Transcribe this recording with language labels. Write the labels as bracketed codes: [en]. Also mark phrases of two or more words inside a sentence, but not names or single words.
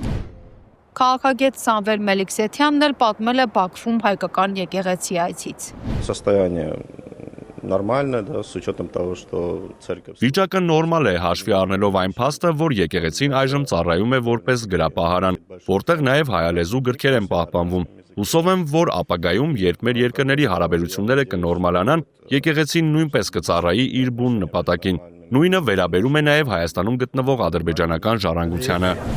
[hy] Քաղաքագետ Սամվել Մելիքսեթյանն էլ պատմել է Բաքվում հայկական եկեղեցի այցից։ [ru] Нормально, да, с учетом того, что церковь... [hy] Վիճակը նորմալ է, հաշվի առնելով այն փաստը, որ եկեղեցին այժմ ծառայում է որպես գրապահարան, որտեղ նաև հայալեզու գրքեր են պահպանվում։ Հուսով եմ, որ ապագայում, երբ մեր երկրների հարաբերությունները կնորմալանան, եկեղեցին նույնպես կծառայի իր բուն նպատակին։ Նույնը վերաբերում է նաև Հայաստանում գտնվող ադրբեջանական ժառանգությանը։